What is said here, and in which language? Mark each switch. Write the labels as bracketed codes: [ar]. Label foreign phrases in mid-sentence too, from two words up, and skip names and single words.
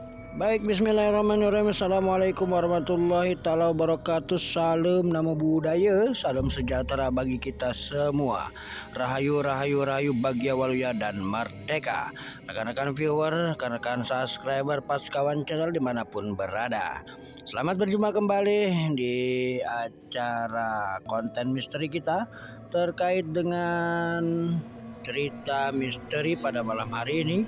[ar] Baik, بسم الله الرحمن الرحيم. السلام عليكم ورحمة الله تعالى وبركاته. [id] Salam [pi] namo budaya, [id] salam sejahtera bagi kita semua. Rahayu, rahayu, rahayu, bahagia, waluya, dan merdeka. Rekan-rekan viewer, rekan-rekan subscriber, pas kawan channel dimanapun berada. Selamat berjumpa kembali di acara konten misteri kita terkait dengan cerita misteri pada malam hari ini.